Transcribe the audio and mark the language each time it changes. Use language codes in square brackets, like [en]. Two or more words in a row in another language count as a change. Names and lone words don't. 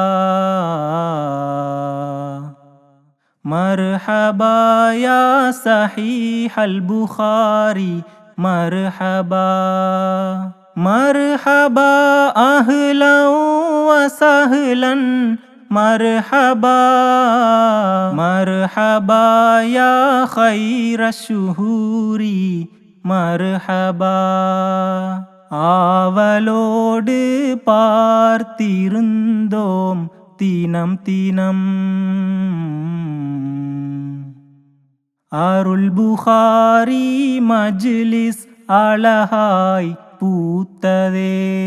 [ar] مرحبا يا صحيح البخاري مرحبا مرحبا أهلا وسهلا مرحبا مرحبا يا خير الشهور مرحبا [ta] ஆவலோடு பார்த்திருந்தோம் தினம் தினம் அருள் புகாரி மஜ்லிஸ் அழகாய் பூத்ததே